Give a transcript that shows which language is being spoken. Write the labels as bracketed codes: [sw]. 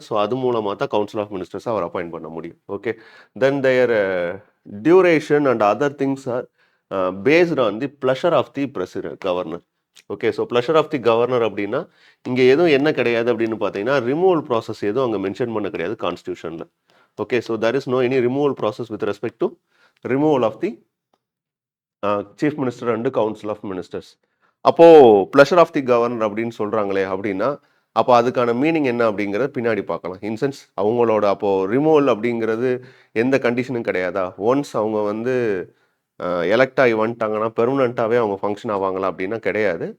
[en] so [ta] அது மூலமாக தான் [en] Council of மினிஸ்டர்ஸை அவர் appoint பண்ண முடியும். Okay, then their duration and other things are based on the pleasure of the president governor. [ta] Okay, so pleasure of the governor அப்படின்னா இங்கே எதுவும் என்ன கிடையாது அப்படின்னு பார்த்தீங்கன்னா ரிமூவல் ப்ராசஸ் எதுவும் அங்கே மென்ஷன் பண்ண கிடையாது கான்ஸ்டியூஷனில். [en] Okay, so there is no any removal process with respect to removal of the chief minister and council of ministers. [ta] அப்போது ப்ளஷர் ஆஃப் தி கவர்னர் அப்படின்னு சொல்கிறாங்களே அப்படின்னா அப்போ அதுக்கான மீனிங் என்ன அப்படிங்கிறத பின்னாடி பார்க்கலாம். இன்சென்ஸ் அவங்களோட அப்போது ரிமூவல் அப்படிங்கிறது எந்த கண்டிஷனும் கிடையாதா? ஒன்ஸ் அவங்க வந்து எலெக்ட் ஆகி வந்துட்டாங்கன்னா பெர்மனண்ட்டாகவே அவங்க ஃபங்க்ஷன் ஆவாங்களா அப்படின்னா கிடையாது.